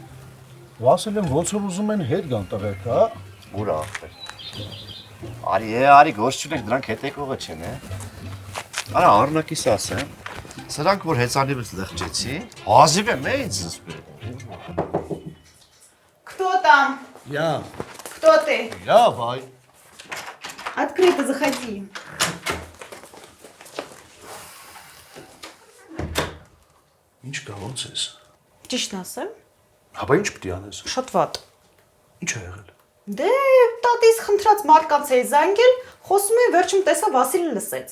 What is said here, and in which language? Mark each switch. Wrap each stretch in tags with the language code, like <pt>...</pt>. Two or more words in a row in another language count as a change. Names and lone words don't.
<hy>Վասիլը ոնց որ ուզում են հետ գան տղերք, հա։ Ուր ախպեր։ Արի գործ չունեք, դրանք հետեկողը չեն, Արա առնակիս ասեմ, սրանք որ հեծանիվից լղջեցի, հազիվ եմ ինձ զսպել։</hy> <ru>Кто там? Я. Кто ты? Я, вай. Открыто заходи.</ru> <hy>Ինչ կա, ոնց ես։ Ճիշտն ասեմ, Հապա ինչ պիտի անես։ շատ վատ։ Ինչ ա եղել։ Դե տատիս խնդրած մարդկանց էի զանգել, խոսում են վերջում տեսա Վասիլը լսեց։</hy>